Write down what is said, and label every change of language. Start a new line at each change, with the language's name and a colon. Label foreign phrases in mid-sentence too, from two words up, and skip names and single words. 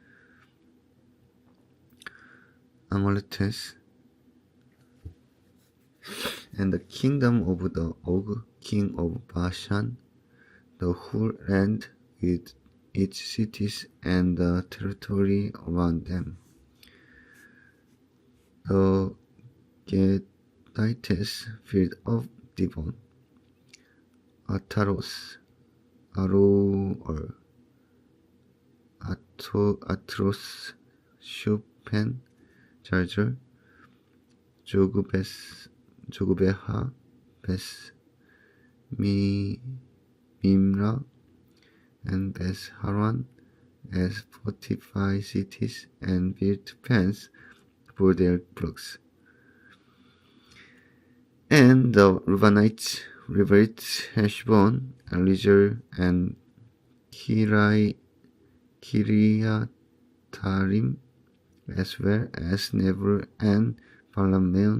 English: and the kingdom of the Og, king of Bashan, the whole land with its cities and the territory around them. The Gadites filled up Dibon, Ataros, Aroer, Atros, Shuphan, Jarjar, Jogbeha, Beth Mimra, and Beth Haran as fortified cities, and built pens for their flocks. And the Reubenites rebuilt Heshbon, Eleazar, and Kiriatarim, as well as Nebo and Balameon.